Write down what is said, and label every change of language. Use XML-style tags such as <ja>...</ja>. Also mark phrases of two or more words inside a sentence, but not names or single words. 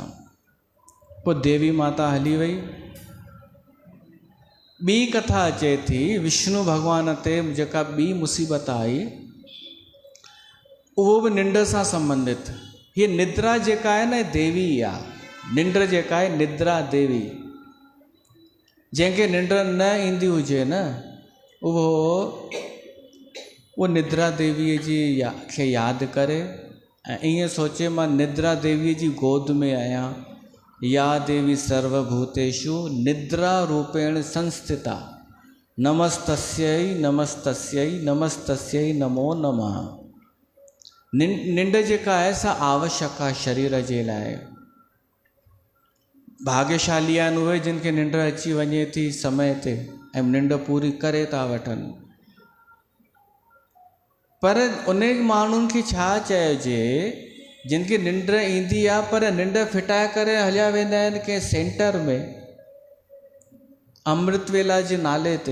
<sd>पोइ देवी माता हली वई। ॿी कथा अचे थी विष्णु भॻवान ते जेका ॿी मुसीबत आई, उहो बि निंड सां संबंधित। हीअ निद्रा जेका आहे न देवी आहे। निंड जेका आहे निद्रा देवी। जंहिंखे निंड न ईंदी हुजे न, उहो निद्रा देवीअ जी खे यादि करे ऐं ईअं सोचे मां निद्रा देवीअ जी गोद में आहियां।</sd> <sa>या देवी सर्वभूतेषु निद्रा रूपेण संस्थिता नमस्तस्यै नमस्तस्यै नमस्तस्यै नमो नमः।</sa> <sd>निंड जेका आहे सा आवश्यक आहे शरीर जे लाइ। भाग्यशाली आहिनि उहे जिन खे निंड अची वञे थी समय ते ऐं निंड पूरी करे था वठनि। पर उन माण्हुनि खे छा चइजे जिन खे निंड ईंदी आहे पर निंड फिटाए करे हलिया वेंदा आहिनि कंहिं सेंटर में अमृत वेला जे नाले ते।</sd>